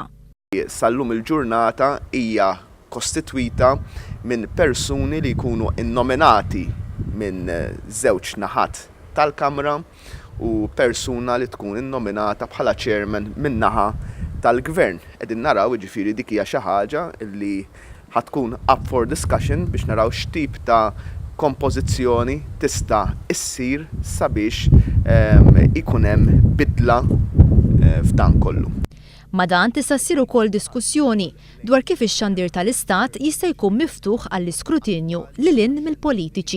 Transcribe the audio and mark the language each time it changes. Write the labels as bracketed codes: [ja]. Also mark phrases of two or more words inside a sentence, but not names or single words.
[mt] Sallum il-ġurnata hija kostitwita minn persuni li jkunu innominati minn żewġ naħat tal-Kamra u persuna li tkun innominata bħala chairman minn naħa tal-gvern. Qegħdin naraw jiġifieri dik hija xi ħaġa li ħatkun [en] up for discussion [mt] biex naraw x'tip ta' kompożizzjoni tista' issir sabiex ikun hemm bidla f'dan kollu. Ma dan tista' ssir ukoll diskussjoni dwar kif ix-xandir tal-Istat jista' jkun miftuħ għall-iskrutinju lilin mill-politiċi.